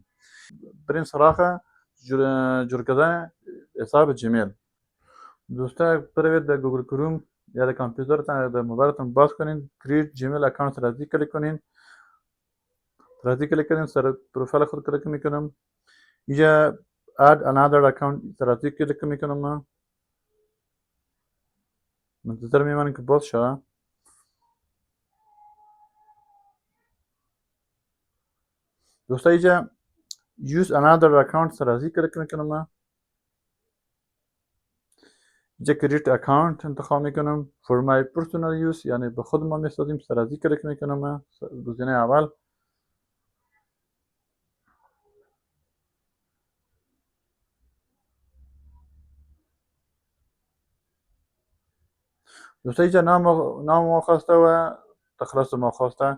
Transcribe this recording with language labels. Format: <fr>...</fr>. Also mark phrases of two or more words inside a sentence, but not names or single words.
<fa>بریم سراغ جور کردن حساب جیمیل. دوستا بروید در گوگل کروم یا در کامپیوترتان یا در موبایلتان باز کنین،</fa> <en>create Gmail account</en> <fa>را کلیک کنین. کلیک کنین، سر پروفایل خود کلیک میکنم. اینجا</fa> <en>add another account</en> <fa>را کلیک میکنم. منتظر میمانیم که باز شد. دوستا اینجا</fa> <en>use another account</en> <fa>را کلیک میکنم. اینجا</fa> <en>create account</en> <fa>انتخاب میکنم.</fa> <en>for my personal use،</en> <fa>یعنی به خود ما میسازیم، را کلیک میکنم. گزینه اول. دوستا اینجا نام ما خواسته و تخلص ما خواسته.</fa>